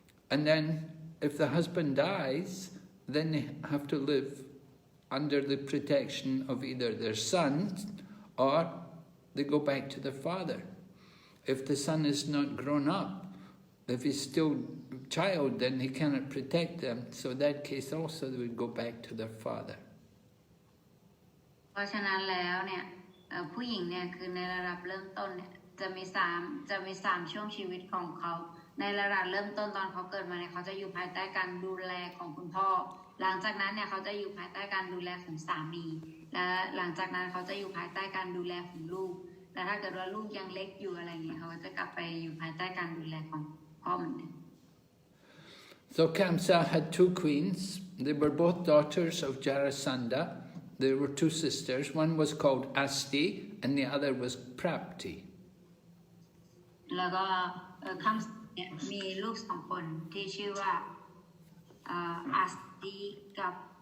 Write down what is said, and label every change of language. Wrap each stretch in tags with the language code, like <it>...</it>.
<en>And then if the husband dies, then they have to live under the protection of either their son or they go back to their father. If the son is not grown up, if he's still a child, then he cannot protect them. So in that case also they would go back to their father.</en> <th>เพราะฉะนั้นแล้วเนี่ยผู้หญิงเนี่ยคือในระดับเริ่มต้นเนี่ยจะมี3ช่วงชีวิตของเขาในระดับเริ่มต้นตอนเขาเกิดมาเนี่ยเขาจะอยู่ภายใต้การดูแลของคุณพ่อหลังจากนั้นเนี่ยเขาจะอยู่ภายใต้การดูแลของสามีและหลังจากนั้นเขาจะอยู่ภายใต้การดูแลของลูกและถ้าเกิดว่าลูกยังเล็กอยู่อะไรเงี้ยเขาจะกลับไปอยู่ภายใต้การดูแลของพ่อเหมือนเดิม</th> <en>So Kamsa had 2 queens. They were both daughters of Jarasandha. There were 2 sisters. One was called Asti and the other was Prapti.</en> <th>แล้วก็Kamsa เนี่ยมีลูก2 คนที่ชื่อว่าAsti กับ</th>